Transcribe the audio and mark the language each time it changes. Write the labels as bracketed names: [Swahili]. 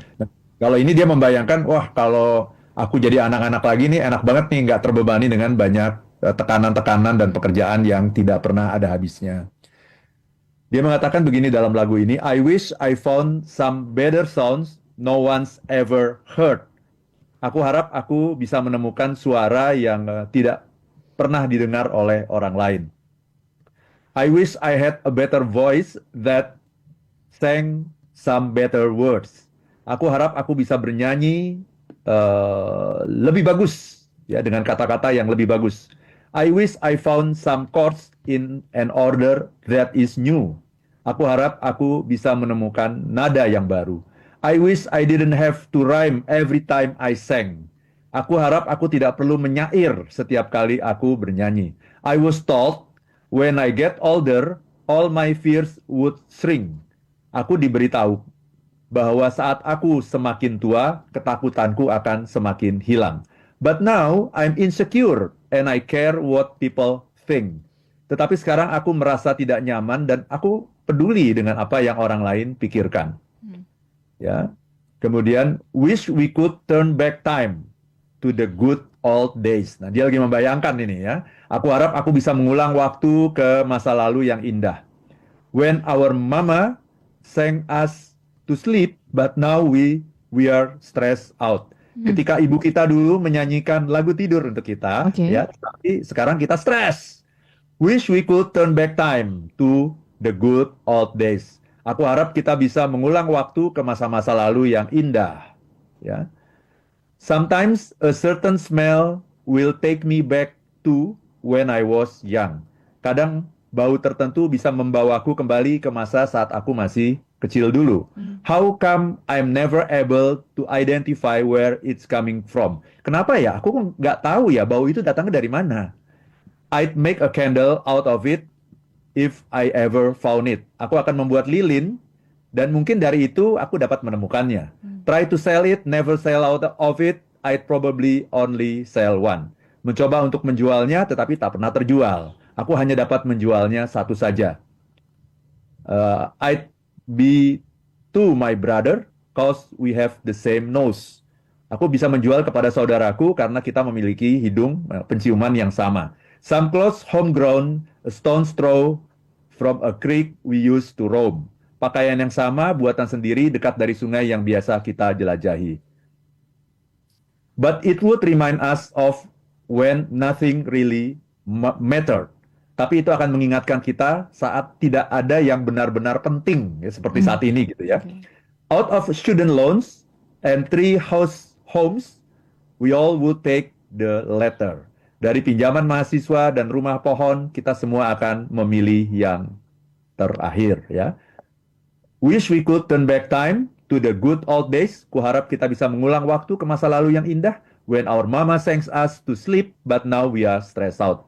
[Indonesian] Nah, kalau ini dia membayangkan, wah kalau aku jadi anak-anak lagi nih enak banget nih, nggak terbebani dengan banyak tekanan-tekanan dan pekerjaan yang tidak pernah ada habisnya. Dia mengatakan begini dalam lagu ini, [English] I wish I found some better sounds no one's ever heard. [Indonesian] Aku harap aku bisa menemukan suara yang tidak pernah didengar oleh orang lain. [English] I wish I had a better voice that sang some better words. [Indonesian] Aku harap aku bisa bernyanyi lebih bagus, ya, dengan kata-kata yang lebih bagus. [English] I wish I found some chords in an order that is new. [Indonesian] Aku harap aku bisa menemukan nada yang baru. [English] I wish I didn't have to rhyme every time I sang. [Indonesian] Aku harap aku tidak perlu menyair setiap kali aku bernyanyi. [English] I was told when I get older, all my fears would shrink. [Indonesian] Aku diberitahu bahwa saat aku semakin tua, ketakutanku akan semakin hilang. [English] But now I'm insecure and I care what people think. [Indonesian] Tetapi sekarang aku merasa tidak nyaman dan aku peduli dengan apa yang orang lain pikirkan. Ya. Kemudian [English] wish we could turn back time to the good old days. [Indonesian] Nah, dia lagi membayangkan ini ya. Aku harap aku bisa mengulang waktu ke masa lalu yang indah. [English] When our mama sang us to sleep, but now we are stressed out. [Indonesian] Ketika ibu kita dulu menyanyikan lagu tidur untuk kita, ya, tapi sekarang kita stres. [English] Wish we could turn back time to the good old days. [Indonesian] Aku harap kita bisa mengulang waktu ke masa-masa lalu yang indah. Ya. [English] Sometimes a certain smell will take me back to when I was young. [Indonesian] Kadang bau tertentu bisa membawaku kembali ke masa saat aku masih kecil dulu. [English] How come I'm never able to identify where it's coming from? [Indonesian] Kenapa ya? Aku nggak tahu ya bau itu datangnya dari mana. [English] I'd make a candle out of it if I ever found it. [Indonesian] Aku akan membuat lilin dan mungkin dari itu aku dapat menemukannya. [English] Try to sell it, never sell out of it. I'd probably only sell one. [Indonesian] Mencoba untuk menjualnya tetapi tak pernah terjual. Aku hanya dapat menjualnya satu saja. [English] I'd be to my brother cause we have the same nose. [Indonesian] Aku bisa menjual kepada saudaraku karena kita memiliki hidung penciuman yang sama. [English] Some clothes homegrown, a stone's throw from a creek we used to roam. [Indonesian] Pakaian yang sama, buatan sendiri dekat dari sungai yang biasa kita jelajahi. [English] But it would remind us of when nothing really mattered. [Indonesian] Tapi itu akan mengingatkan kita saat tidak ada yang benar-benar penting, ya, seperti saat ini gitu ya. [English] Out of student loans and 3 homes, we all would take the latter. [Indonesian] Dari pinjaman mahasiswa dan rumah pohon, kita semua akan memilih yang terakhir ya. [English] Wish we could turn back time to the good old days. [Indonesian] Kuharap kita bisa mengulang waktu ke masa lalu yang indah. [English] When our mama sang us to sleep, but now we are stressed out.